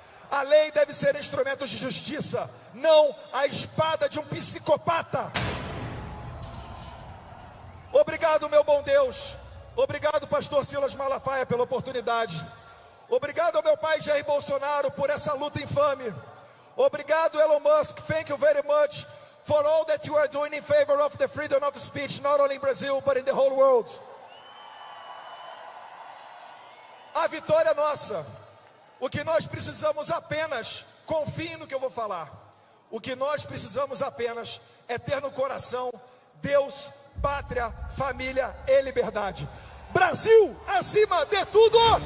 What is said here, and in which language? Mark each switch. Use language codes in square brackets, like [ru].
[pt] A lei deve ser instrumento de justiça, não a espada de um psicopata. Obrigado, meu bom Deus. Obrigado, pastor Silas Malafaia, pela oportunidade. Obrigado ao meu pai Jair Bolsonaro por essa luta infame. Obrigado, Elon Musk. [en] Thank you very much for all that you are doing in favor of the freedom of speech, not only in Brazil, but in the whole world. [pt] A vitória é nossa. O que nós precisamos apenas, confie no que eu vou falar, o que nós precisamos apenas é ter no coração Deus, pátria, família e liberdade. Brasil acima de tudo!